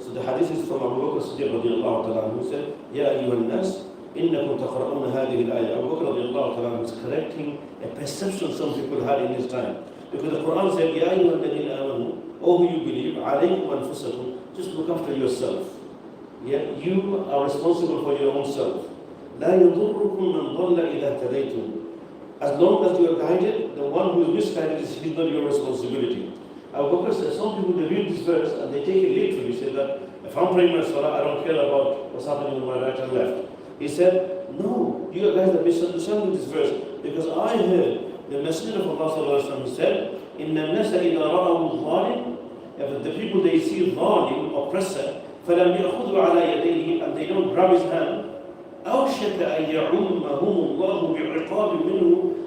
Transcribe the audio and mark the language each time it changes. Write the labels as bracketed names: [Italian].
[English] So the hadith is from Abu Bakr Siddiq radiallahu ta'ala, who said, [Arabic] Ya ayyuhan nas, innakum taqra'una hadhihi al-ayah. [English] Abu Bakr radiallahu ta'ala was correcting a perception some people had in his time. Because the Quran said, [Arabic] Ya ayyuhan ladhina amanu, [English] O who you believe, [Arabic] alaykum anfusakum, [English] just look after yourself. Yeah, you are responsible for your own self. [Arabic] لا يضركم من ضل إذا اهتديتم. [English] As long as you are guided, the one who is misguided is not your responsibility. Abu Bakr says, some people they read this verse and they take it literally. Say that if I'm praying my salah, I don't care about what's happening on my right and left. He said, no, you guys are misunderstanding this verse, because I heard the Messenger of Allah sallallahu alaihi wasallam said, [Arabic] إن الناس إذا رأوا الظالم, [English] if the people they see ظالم, oppressor, [Arabic] فلم يأخذوا على يديه, [English] and they don't grab his hand, [Arabic] أوشك أن يعمهم الله بعقاب منه.